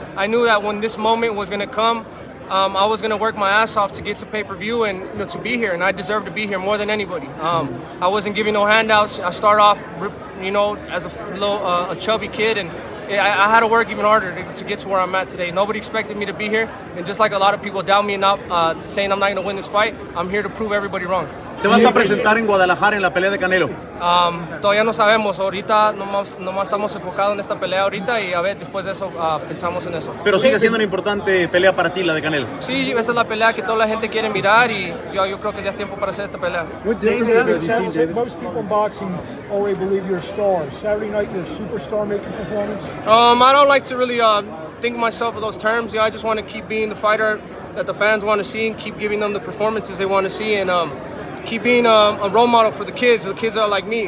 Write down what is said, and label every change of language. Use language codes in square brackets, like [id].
[en] I knew that when this moment was gonna come, I was going to work my ass off to get to pay-per-view and to be here, and I deserve to be here more than anybody. I wasn't giving no handouts. I started off, as a chubby kid, and I had to work even harder to get to where I'm at today. Nobody expected me to be here, and just like a lot of people doubt me and not saying I'm not going to win this fight, I'm here to prove everybody wrong. [es] ¿Te vas a presentar en Guadalajara en la pelea de Canelo? Todavía no sabemos. Ahorita nomás estamos enfocados en esta pelea ahorita y a ver, después de eso pensamos en eso. Pero sigue siendo una importante pelea para ti, la de Canelo. Sí, esa es la pelea que toda la gente quiere mirar y yo creo que ya es tiempo para hacer esta pelea. [en] What differences have you seen, David? Most people in boxing already believe you're a star. Saturday night, you're a superstar making performance. I don't like to really think of myself in those terms. I just want to keep being the fighter that the fans want to see and keep giving them the performances they want to see, and keep being a role model for the kids that are like me.